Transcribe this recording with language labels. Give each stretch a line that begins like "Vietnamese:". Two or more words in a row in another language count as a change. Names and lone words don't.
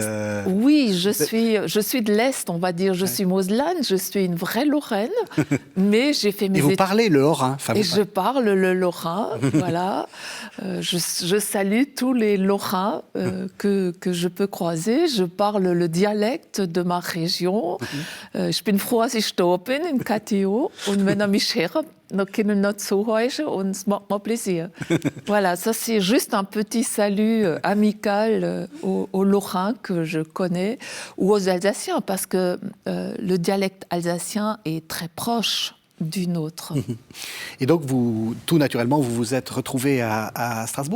French: Oui, je suis de l'Est, on va dire. Je suis moselane, je suis une vraie Lorraine, mais j'ai fait mes études. Et vous parlez le Lorrain. Je parle le Lorrain, voilà. Je salue tous les Lorrains que je peux croiser. Je parle le dialecte de ma région.
German: Ich bin froh, dass ich da bin, in KTO. Und wenn mich hören, dann können wir zuhören und es macht mir plaisir.
French: Voilà, ça c'est juste un petit salut amical aux Lorrains que je connais, ou aux Alsaciens, parce que le dialecte alsacien est très proche du nôtre. Et donc, tout naturellement, vous vous êtes retrouvé à Strasbourg.